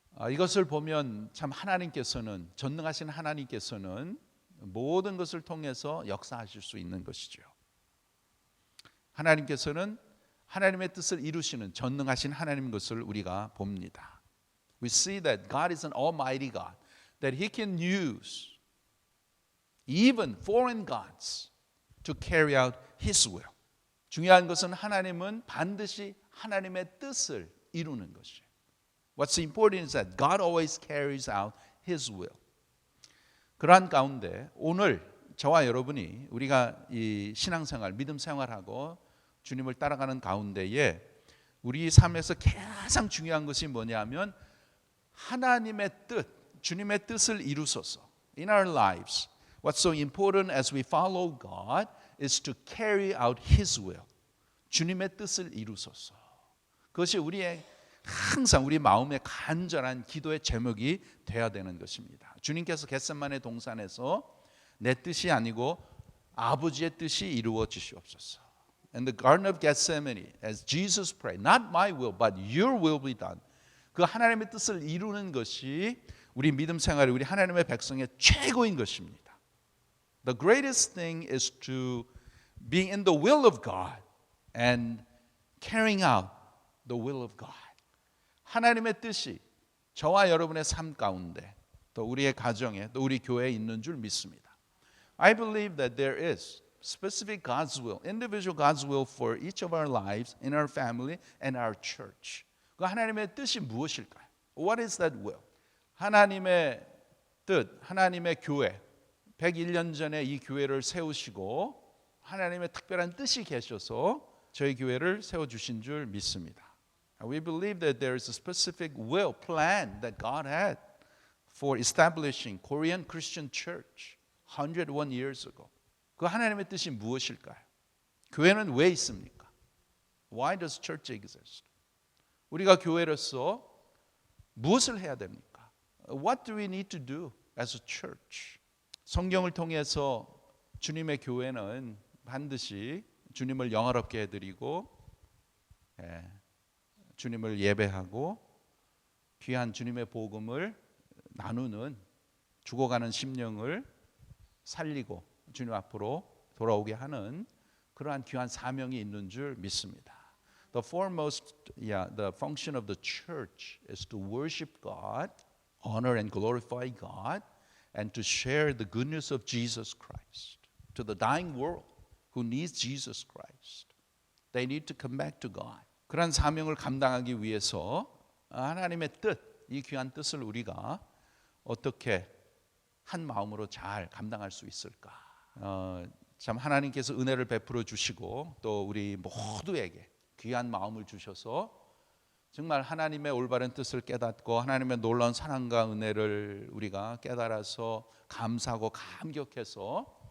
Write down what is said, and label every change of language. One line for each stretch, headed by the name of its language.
Korean: 이것을 보면 참 하나님께서는, 전능하신 하나님께서는 모든 것을 통해서 역사하실 수 있는 것이죠. 하나님께서는 하나님의 뜻을 이루시는 전능하신 하나님인 것을 우리가 봅니다.
English: We see that God is an almighty God, that He can use even foreign gods to carry out His will.
Korean: 중요한 것은 하나님은 반드시 하나님의 뜻을 이루는 것이에요.
English: What's important is that God always carries out His will.
Korean: 그러한 가운데 오늘 저와 여러분이 우리가 이 신앙생활, 믿음 생활하고 주님을 따라가는 가운데에 우리 삶에서 가장 중요한 것이 뭐냐면 하나님의 뜻, 주님의 뜻을 이루소서.
English: In our lives, what's so important as we follow God is to carry out His will.
Korean: 주님의 뜻을 이루소서. 그것이 우리의 항상 우리 마음의 간절한 기도의 제목이 돼야 되는 것입니다. 주님께서 겟세마네 동산에서 내 뜻이 아니고 아버지의 뜻이 이루어지시옵소서.
English: In the Garden of Gethsemane, as Jesus prayed, not my will, but your will be done.
Korean: 그 하나님의 뜻을 이루는 것이 우리 믿음 생활이 우리 하나님의 백성의 최고인 것입니다.
English: The greatest thing is to be in the will of God and carrying out the will of God.
Korean: 하나님의 뜻이 저와 여러분의 삶 가운데 또 우리의 가정에 또 우리 교회에 있는 줄 믿습니다.
English: I believe that there is specific God's will, individual God's will for each of our lives, in our family and our church.
Korean: 그 하나님의 뜻이 무엇일까요?
English: What is that will?
Korean: 하나님의 뜻, 하나님의 교회, 101년 전에 이 교회를 세우시고 하나님의 특별한 뜻이 계셔서 저희 교회를 세워주신 줄 믿습니다.
English: We believe that there is a specific will, plan that God had for establishing Korean Christian Church 101 years ago.
Korean: 그 하나님의 뜻이 무엇일까요? 교회는 왜 있습니까?
English: Why does church exist?
Korean: 우리가 교회로서 무엇을 해야 됩니까?
English: What do we need to do as a church?
Korean: 성경을 통해서 주님의 교회는 반드시 주님을 영화롭게 해드리고 주님을 예배하고 귀한 주님의 복음을 나누는 죽어가는 심령을 살리고 주님 앞으로 돌아오게 하는 그러한 귀한 사명이 있는 줄 믿습니다.
English: The function of the church is to worship God, honor and glorify God, and to share the goodness of Jesus Christ to the dying world who needs Jesus Christ. They need to come back to God.
Korean: 그런 사명을 감당하기 위해서 하나님의 뜻, 이 귀한 뜻을 우리가 어떻게 한 마음으로 잘 감당할 수 있을까? 참 하나님께서 은혜를 베풀어 주시고 또 우리 모두에게 귀한 마음을 주셔서 정말 하나님의 올바른 뜻을 깨닫고 하나님의 놀라운 사랑과 은혜를 우리가 깨달아서 감사하고 감격해서